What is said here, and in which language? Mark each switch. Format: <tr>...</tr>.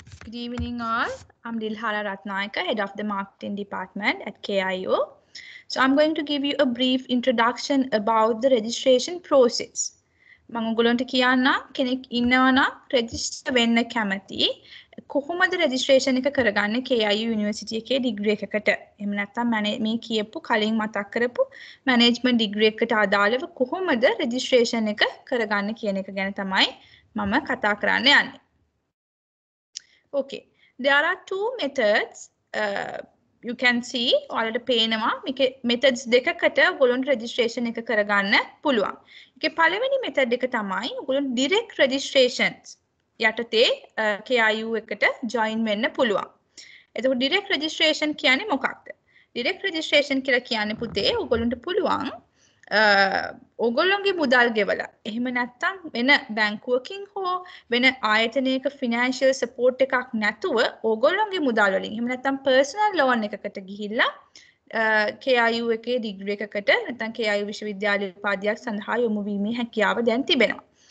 <en>Good evening all. I'm Dilhara Ratnayaka, head of the marketing department at KIO. So I'm going to give you a brief introduction about the registration process.</en> <si>මම ඔයගොල්ලන්ට කියන්නම් කෙනෙක් ඉන්නවා නම් register වෙන්න කැමති කොහොමද registration එක කරගන්නේ KIU University එකේ degree එකකට. එහෙම නැත්නම් මේ කියපු කලින් මතක් කරපු management degree එකට අදාළව කොහොමද registration එක කරගන්නේ කියන එක ගැන තමයි මම කතා කරන්න යන්නේ.</si> <en>Okay, there are two methods. You can see</en> <si>ඔයාලට පේනවා මේකේ methods දෙකකට ඔයගොල්ලන්ට registration එක කරගන්න පුළුවන්. ඒකේ පළවෙනි method එක තමයි ඔයගොල්ලන්ට direct registrations යටතේ KIU එකට join වෙන්න පුළුවන්. එතකොට direct registration කියන්නේ මොකක්ද? direct registration කියලා කියන්නේ පුතේ ඔයගොල්ලන්ට පුළුවන් ඔයගොල්ලන්ගේ මුදල් ගෙවලා එහෙම නැත්නම් වෙන බැංකුවකින් හෝ වෙන ආයතනයක financial support එකක් නැතුව ඔයගොල්ලන්ගේ මුදල් වලින් එහෙම නැත්නම් personal loan එකකට ගිහිල්ලා KIU එකේ degree එකකට නැත්නම් KIU විශ්වවිද්‍යාලයේ උපාධියක් සඳහා යොමු වීමේ හැකියාව දැන් තිබෙනවා.</si>